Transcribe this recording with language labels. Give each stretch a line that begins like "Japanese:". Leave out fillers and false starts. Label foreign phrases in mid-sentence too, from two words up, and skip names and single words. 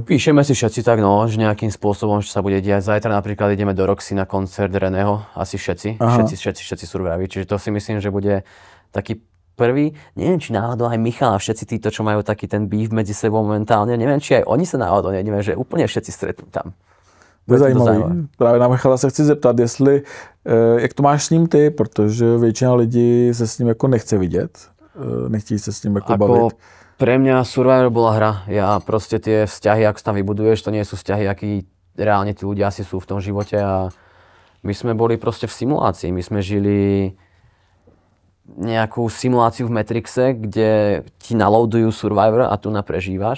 Slovak: Píšeme si všetci tak, že nejakým spôsobom, čo sa bude diať. Zajtra napríklad ideme do Roxy na koncert Reného. Asi všetci surviví. Čiže to si myslím, že bude taký prvý, neviem, či náhodou aj Michal a všetci títo, čo majú taký ten beef medzi sebou momentálne, neviem, či aj oni sa náhodou neviem, že úplne všetci stretnú tam.
Czech: To je zajímavý. Právě na Michala se chci zeptat, jestli, jak to máš s ním ty, protože většina lidí se s ním jako nechce vidět, nechtějí se s ním jako bavit.
Slovak: Pre mňa Survivor bola hra. Ja proste tie vzťahy, ako tam vybuduješ, to nie sú vzťahy, akí reálne tí ľudia asi sú v tom živote a my sme boli proste v simulácii. My sme žili nejakú simuláciu v Matrixe, kde ti naloadujú Survivor a tu prežívaš.